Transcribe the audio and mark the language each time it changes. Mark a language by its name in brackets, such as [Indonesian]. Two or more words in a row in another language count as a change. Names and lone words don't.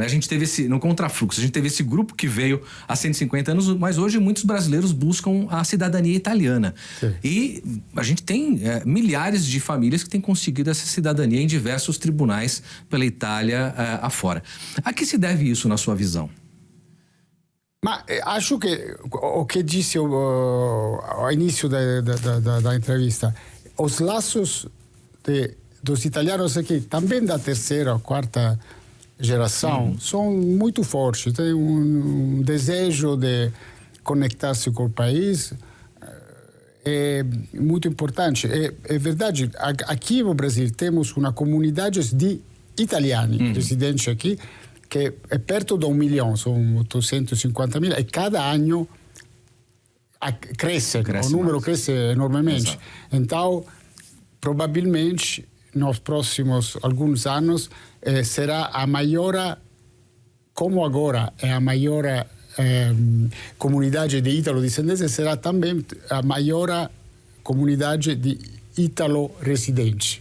[Portuguese] A gente teve no contrafluxo, a gente teve esse grupo que veio há 150 anos, mas hoje muitos brasileiros buscam a cidadania italiana. Sim. E a gente tem milhares de famílias que têm conseguido essa cidadania em diversos tribunais pela Itália afora. A que se deve isso, na sua visão? Ma acho che o che disse ao início da entrevista, os laços dos italianos aqui, também da terceira ou quarta geração, são muito fortes. Tem desejo de conectar-se com o país, é muito importante. É verdade, aqui no Brasil temos uma comunidade de italiani residentes aqui, [Italian] che è perto da 1 milione, sono 850 mila, e cada anno cresce [Portuguese] o número cresce enormemente. Exato. Então, provavelmente, nos próximos alguns anos, será a maior, como agora é a maior comunidade de ítalo-descendentes, será também a maior comunidade de ítalo-residentes.